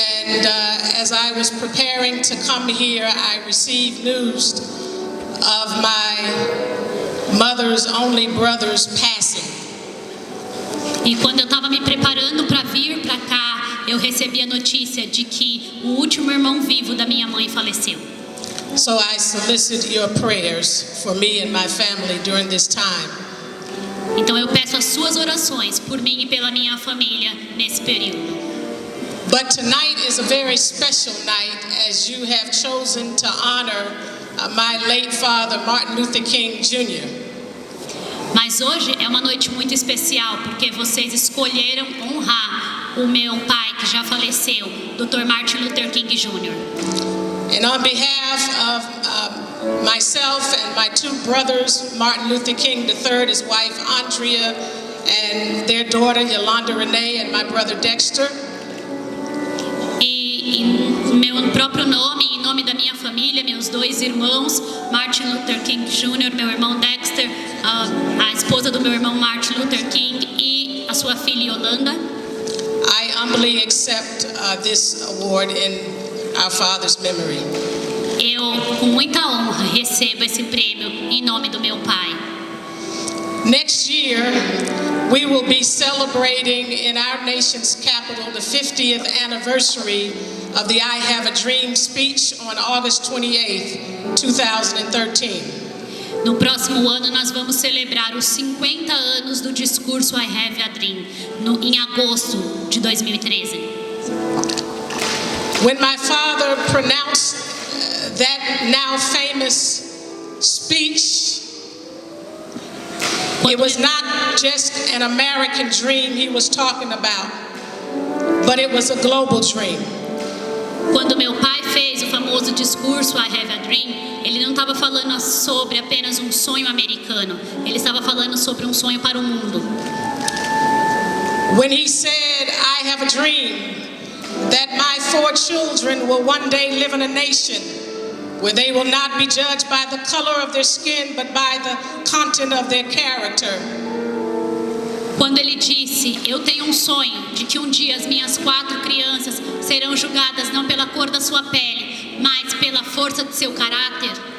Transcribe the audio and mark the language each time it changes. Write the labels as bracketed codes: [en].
[en] And as I was preparing to come here, I received news of my mother's only brother's passing. [pt] E quando eu estava me preparando para vir para cá, eu recebi a notícia de que o último irmão vivo da minha mãe faleceu. [en] So I solicit your prayers for me and my family during this time. [pt] Então eu peço as suas orações por mim e pela minha família nesse período. [en] But tonight is a very special night as you have chosen to honor my late father, Martin Luther King Jr. [pt] Mas hoje é uma noite muito especial porque vocês escolheram honrar o meu pai que já faleceu, Dr. Martin Luther King Jr. [en] And on behalf of myself and my 2 brothers, Martin Luther King III, his wife Andrea, and their daughter Yolanda Renee, and my brother Dexter. [pt] E em meu próprio nome, em nome da minha família, meus 2 irmãos, Martin Luther King Jr., meu irmão Dexter, a esposa do meu irmão Martin Luther King e a sua filha Yolanda. [en] I humbly accept this award in our father's memory. [pt] Eu, com muita honra, recebo esse prêmio em nome do meu pai. [en] Next year, we will be celebrating in our nation's capital the 50th anniversary of the I Have a Dream speech on August 28th, 2013. [pt] No próximo ano, nós vamos celebrar os 50 anos do discurso I Have a Dream, em agosto de 2013. [en] When my father pronounced that now famous speech, it was not just an American dream he was talking about, but it was a global dream. [pt] Quando meu pai fez o famoso discurso I Have a Dream, ele não estava falando sobre apenas um sonho americano, ele estava falando sobre um sonho para o mundo. [en] When he said, I have a dream that my 4 children will one day live in a nation where they will not be judged by the color of their skin, but by the content of their character. [pt] Quando ele disse, eu tenho um sonho de que um dia as minhas 4 crianças serão julgadas não pela cor da sua pele, mas pela força de seu caráter.